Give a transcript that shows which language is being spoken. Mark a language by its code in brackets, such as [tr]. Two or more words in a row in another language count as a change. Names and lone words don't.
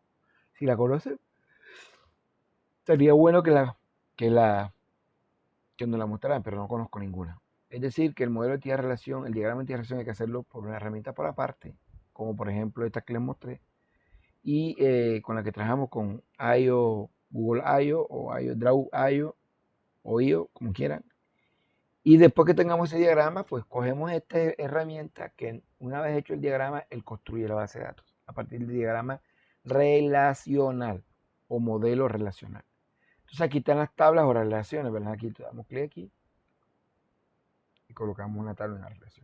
[es] Si la conoce, sería bueno que nos la mostraran, pero no conozco ninguna. Es decir, que el modelo de entidad-relación, el diagrama de entidad-relación hay que hacerlo por una herramienta por aparte, como por ejemplo esta que les mostré, y con la que trabajamos con IO, Google IO o IO, Draw IO o IO, como quieran. Y después que tengamos ese diagrama, pues cogemos esta herramienta que una vez hecho el diagrama, él construye la base de datos a partir del diagrama relacional o modelo relacional. Entonces aquí están las tablas o relaciones, ¿verdad? Aquí le damos clic aquí y colocamos una tabla en la relación.